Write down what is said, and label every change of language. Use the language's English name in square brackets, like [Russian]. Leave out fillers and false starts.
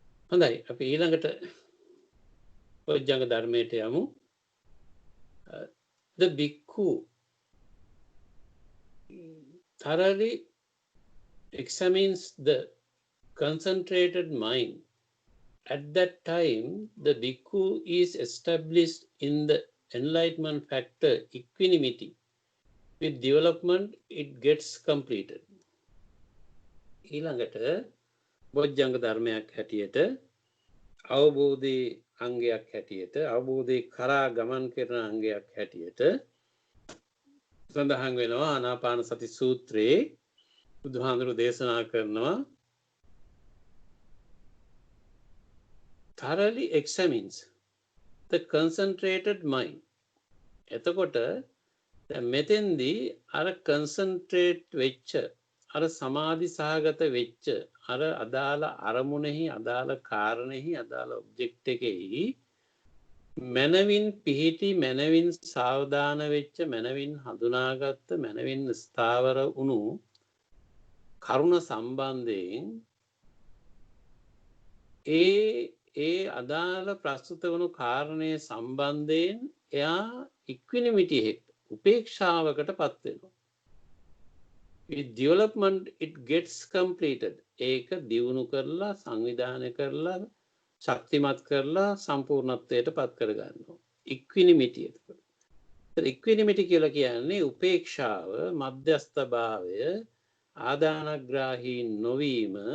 [Sinhala] හොඳයි, අපි ඊළඟට බොජ්ජංග ධර්මයට යමු. [English] The bhikkhu thoroughly examines the concentrated mind. At that time, the bhikkhu is established in the enlightenment factor equanimity. With development, it gets completed. [Sinhala] ඊළඟට බොජ්ජංග ධර්මයක් හැටියට අවබෝධයේ අංගයක් හැටියට අවබෝධයේ කරා ගමන් කරන අංගයක් හැටියට සඳහන් වෙනවා ආනාපාන සති සූත්‍රයේ බුදුහාඳුරු දේශනා කරනවා [English] thoroughly examines the concentrated mind. [Sinhala] එතකොට දැන් මෙතෙන්දී අර concentrate වෙච්ච අර සමාධි සහගත වෙච්ච අර අදාළ අරමුණෙහි අදාළ කාරණෙහි අදාළ ඔබ්ජෙක්ට් එකෙහි මනවින් පිහිටි මනවින් සාවධාන වෙච්ච මනවින් හඳුනාගත්ත මනවින් ස්ථාවර වුණු කරුණ සම්බන්ධයෙන් ඒ අදාළ ප්‍රස්තුත වුණු කාරණය සම්බන්ධයෙන් එයා ඉක්විනිමිටි උපේක්ෂාවකට පත් වෙනවා. [English] with development it gets completed. [Sinhala] ඒක දියුණු කරලා සංවිධානය කරලා ශක්තිමත් කරලා සම්පූර්ණත්වයට පත් කර ගන්නවා. ඉක්විනිමිටි. ඉක්විනිමිටි කියලා කියන්නේ උපේක්ෂාව, මධ්‍යස්ථ භාවය, ආදානග්‍රාහී නොවීම.